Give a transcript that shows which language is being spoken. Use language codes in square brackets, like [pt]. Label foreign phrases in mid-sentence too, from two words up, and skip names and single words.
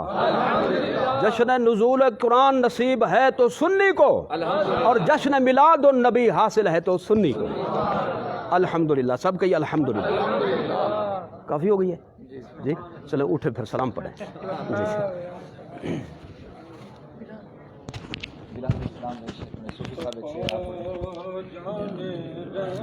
[ur] جشن نزول قرآن نصیب ہے تو سنی کو، اور جشن میلاد النبی حاصل ہے تو سنی کو۔ الحمدللہ، سب کہیے الحمدللہ۔ کافی ہو گئی ہے جی، چلیں اٹھے پھر سلام پڑھیں جی۔ [bn] বিলাল ইসলাম, এই শেখ মানে সুফি সাহেব ছিলেন।